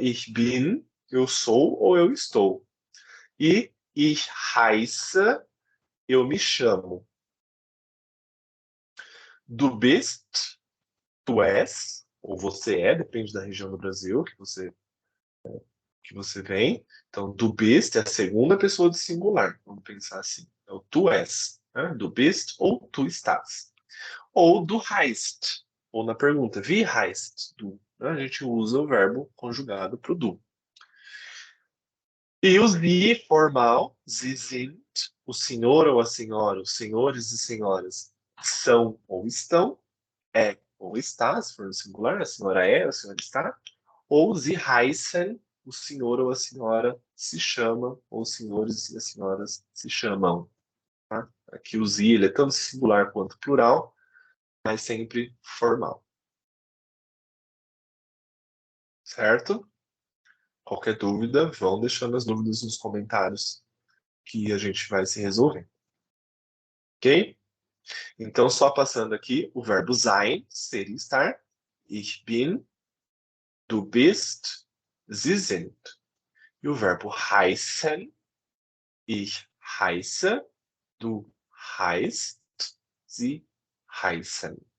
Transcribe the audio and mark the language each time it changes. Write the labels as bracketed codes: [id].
[de] Ich bin, [pt] eu sou ou eu estou. E [de] ich heiße, [pt] eu me chamo. [de] Du bist, [pt] tu és, ou você é, depende da região do Brasil que você vem. Então, [de] du bist [pt] é a segunda pessoa do singular, vamos pensar assim. Então, tu és, né? [de] Du bist [pt] ou tu estás. Ou [de] du heißt, [pt] ou na pergunta, [de] wie heißt du? [pt] A gente usa o verbo conjugado para o du. E o sie formal, [de] sie sind, [pt] o senhor ou a senhora, os senhores e senhoras são ou estão, é ou está, se for no singular, a senhora é, a senhora está, ou [de] sie heißen, [pt] o senhor ou a senhora se chama, ou os senhores e as senhoras se chamam. Tá? Aqui o sie, ele é tanto singular quanto plural, mas sempre formal. Certo? Qualquer dúvida, vão deixando as dúvidas nos comentários que a gente vai se resolver. Ok? Então, só passando aqui, o verbo sein, ser e estar. [de] Ich bin, du bist, sie sind. [pt] E o verbo heißen, [de] ich heiße, du heißt, sie heißen.